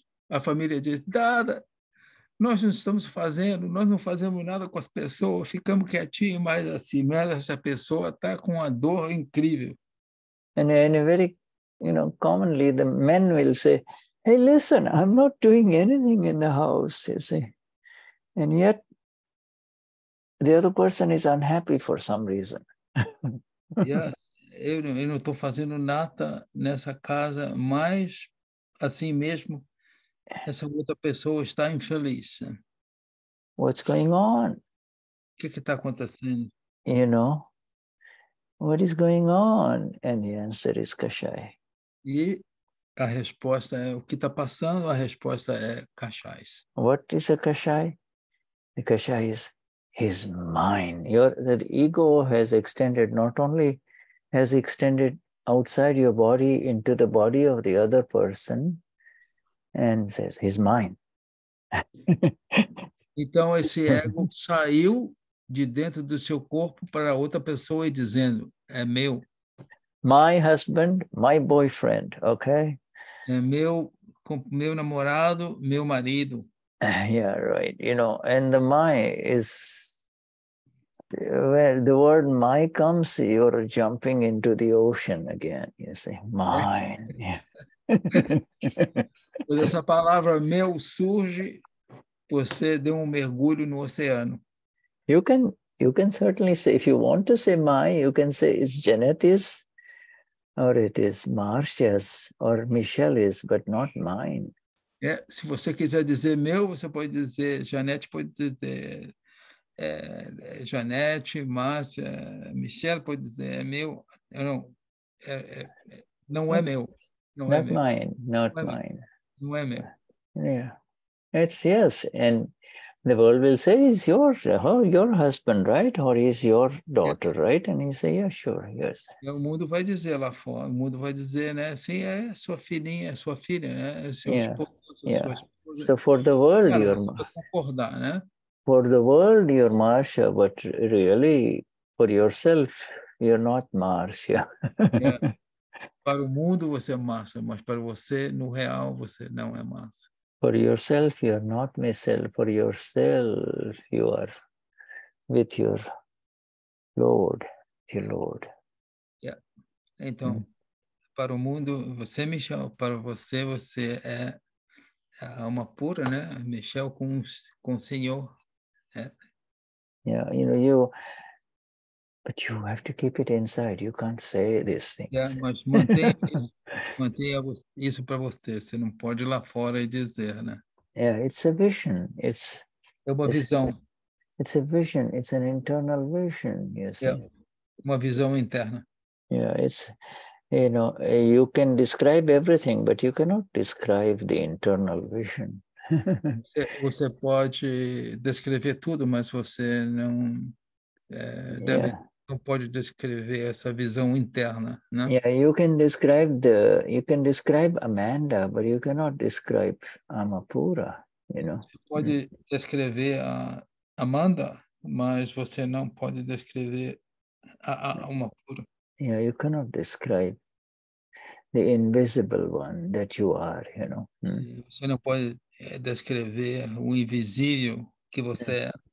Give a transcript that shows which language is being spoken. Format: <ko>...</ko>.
<pt>A família diz, Dada, nós não fazemos nada com as pessoas, ficamos quietinhos, mas assim, mas essa pessoa está com uma dor incrível.</pt> <en>And very, commonly the men will say, hey, listen, I'm not doing anything in the house, you see. And yet, the other person is unhappy for some reason.</en> <pt>Eu não estou fazendo nada nessa casa, mas assim mesmo, essa outra pessoa está infeliz.</pt> <en>What's going on?</en> <pt>O que está acontecendo?</pt> <en>What is going on? And the answer is kashaya.</en> <pt>E a resposta é o que está passando, a resposta é kashais.</pt> <en>What is a kashaya? The kashaya is his mind. The ego has extended, not only has extended outside your body into the body of the other person, and says, his mind.</en> <pt>Então, esse ego saiu de dentro do seu corpo para outra pessoa e dizendo, é meu.</pt> <en>My husband, my boyfriend, okay?</en> <pt>É meu namorado, meu marido.</pt> <en>Yeah, right. And the my is, where the word my comes, you're jumping into the ocean again. You say, mine.</en> <pt>Quando essa palavra meu surge, você deu mergulho no oceano.</pt> <en>You can certainly say, if you want to say my, you can say it's Janet's, or it is Marcia's, or Michelle's, but not mine.</en> <pt>Se você quiser dizer meu, você pode dizer, Janete pode dizer Janete, Márcia, Michelle pode dizer é meu. Não é meu.</pt> <en>Not mine, not mine.</en> <pt>Não é meu.</pt> <en>Yeah, it's yes, and the world will say, is your husband, right? Or is your daughter, right? And you say, yeah, sure, yes.</en> <pt>E o mundo vai dizer lá fora, o mundo vai dizer, né? Sim, é sua filhinha, é sua filha, né? É seu esposo, sua esposa.</pt> <en>So for the world,</en> <pt>concordar, né?</pt> <en>For the world, you're Marcia, but really, for yourself, you're not Marcia.</en> <pt>Para o mundo você é Márcia, mas para você, no real, você não é Márcia.</pt> <en>For yourself, you're not myself. For yourself, you are with your Lord,</en> <pt>Então, para o mundo, você, Michel, para você, você é a alma pura, né? Michel com o Senhor.</pt> <en>Yeah, but you have to keep it inside. You can't say these things.</en> <pt>Mas mantenha isso para você. Você não pode ir lá fora e dizer, né?</pt> <en>Yeah, it's a vision.</en> <pt>É uma visão.</pt> <en>It's a vision. It's an internal vision, you see.</en> <pt>Uma visão interna.</pt> <en>Yeah, it's, you can describe everything, but you cannot describe the internal vision.</en> <pt>Você pode descrever tudo, mas você não não pode descrever essa visão interna, né?</pt> <en>Yeah, you can describe Amanda, but you cannot describe Amapura,</en> <pt>Você pode descrever a Amanda, mas você não pode descrever a Amapura.</pt> <en>Yeah, you cannot describe the invisible one that you are,</en> <pt>Você não pode descrever o invisível que você é.</pt>